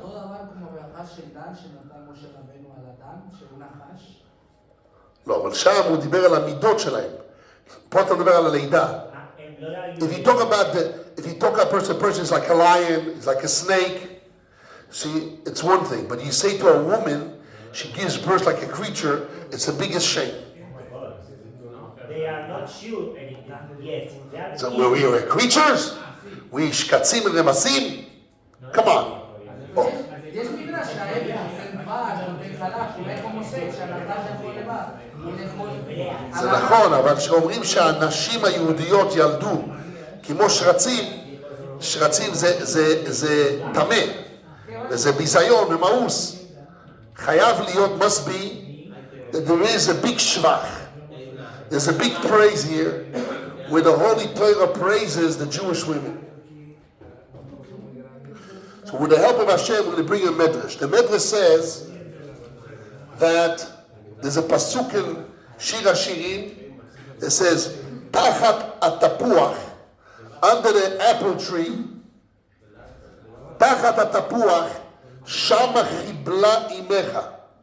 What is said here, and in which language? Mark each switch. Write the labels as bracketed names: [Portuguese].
[Hebrew] אותו דבר כמו ברכה של דן שנתן משה רבנו על הדן, שהוא נחש? לא, אבל שם הוא דיבר על המידות שלהם. פה אתה מדבר על הלידה. [English] If you talk about a person is like a lion, is like a snake, see, it's one thing. But you say to a woman, she gives birth like a creature, it's the biggest shame. They are not sure anything yet. So we are creatures? We [Hebrew] shkatzim [English] and [Hebrew] nemasim? [English] Come on. Oh. [Hebrew] יש מדרש שההבדל בין דבש ובין חלב, שאולי כמו משה, שהנחש יכול לבד. זה נכון, אבל כשאומרים שהנשים היהודיות ילדו כמו שרצים זה טמא, וזה ביזיון ומאוס. חייב להיות, [English] must be, that there is a big shvach. There's a big praise here, where the Holy Torah praises the Jewish women. So with the help of Hashem, we're going to bring a medrash. The medrash says that there's a pasuk in Shir HaShirim that says, [Hebrew] Tachat atapuach, [English] under the apple tree, [Hebrew] Tachat atapuach, shama chibla imecha.